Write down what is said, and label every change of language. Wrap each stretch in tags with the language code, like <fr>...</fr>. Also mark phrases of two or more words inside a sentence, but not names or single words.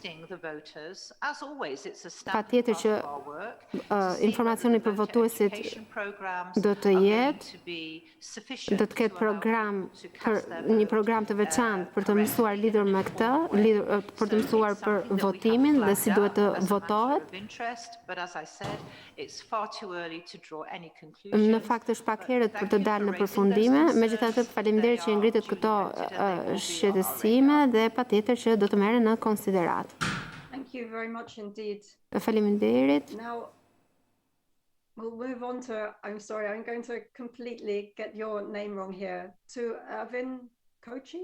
<sq>Patjetër që informacioni për votuesit do të ketë një program të veçantë për të mësuar lidhur me këtë, për të mësuar për votimin dhe si duhet të votohet. Në fakt është pak herët për të dalë në përfundime, megjithatë faleminderit që ngritet këto shqetësime dhe patjetër që do të merren në konsiderat.</sq> <en>Thank you very much indeed.</en> <sq>Faleminderit.</sq> <en>Now we'll move on to, I'm sorry, I'm going to completely get your name wrong here, to Avin Koki?</en>